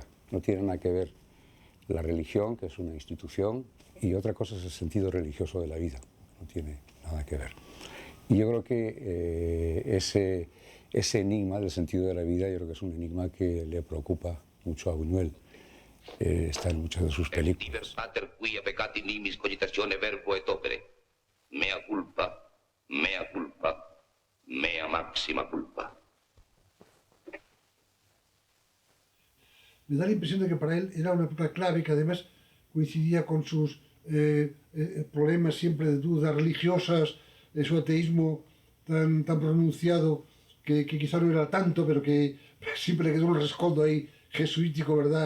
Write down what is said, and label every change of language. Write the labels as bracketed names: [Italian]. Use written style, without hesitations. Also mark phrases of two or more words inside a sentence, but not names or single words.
[Spanish] No tiene nada que ver la religión, que es una institución, y otra cosa es el sentido religioso de la vida. No tiene nada que ver. Y yo creo que ese enigma del sentido de la vida, yo creo que es un enigma que le preocupa mucho a Buñuel. Está en muchas de sus películas. [Latin] Pater quia peccati nimis cogitatione verbo et opere. Mea culpa, mea culpa, mea máxima culpa. [Spanish] Me da la impresión de que para él era una época clave, que además coincidía con sus problemas siempre de dudas religiosas, su ateísmo tan pronunciado, que quizá no era tanto, pero que siempre le quedó un rescoldo ahí jesuítico, ¿verdad?